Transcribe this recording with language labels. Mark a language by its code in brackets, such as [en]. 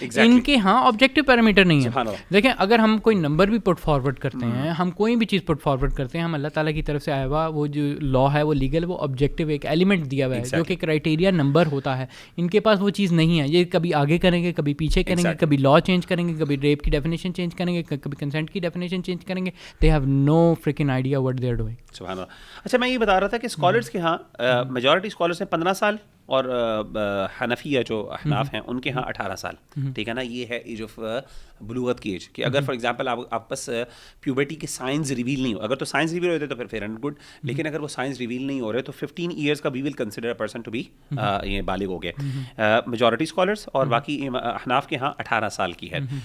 [ur] ان کے ہاں objective parameter نہیں ہے. دیکھیں اگر ہم کوئی نمبر بھی پٹ فارورڈ کرتے ہیں, ہم کوئی بھی چیز پٹ فارورڈ کرتے ہیں, ہم اللہ تعالیٰ کی طرف سے آیا ہوا وہ جو لا ہے, وہ لیگل, وہ آبجیکٹو ایک ایلیمنٹ دیا ہوا ہے جو کہ کرائٹیریا نمبر ہوتا ہے. ان کے پاس وہ چیز نہیں ہے, یہ کبھی آگے کریں گے, کبھی پیچھے کریں گے, کبھی لا چینج کریں گے, کبھی ریپ کی ڈیفینیشن چینج کریں گے, کبھی کنسنٹ کی ڈیفینیشن چینج کریں گے. [en] They have no freaking idea what they are doing. [ur] سبحان اللہ. اچھا میں یہ بتا رہا تھا کہ اسکالرس کے ہاں میجورٹی اسکالرس ہیں 15 سال, اور حنفیہ جو احناف ہیں ان کے ہاں 18 سال, ٹھیک ہے نا. یہ ہے ایج آف بلوغت کی ایج, کہ اگر فار ایگزامپل آپ بس پیوبرٹی کے سائنس ریویل نہیں ہو, اگر تو سائنس ریویل ہوتے تو پھر [en] fair and good, [ur] لیکن اگر وہ سائنس ریویل نہیں ہو رہے تو 15 ایئرس کا [en] we will consider a person to be [ur] یہ بالغ ہو گیا, میجورٹی اسکالرس, اور باقی احناف کے ہاں 18 سال کی ہے.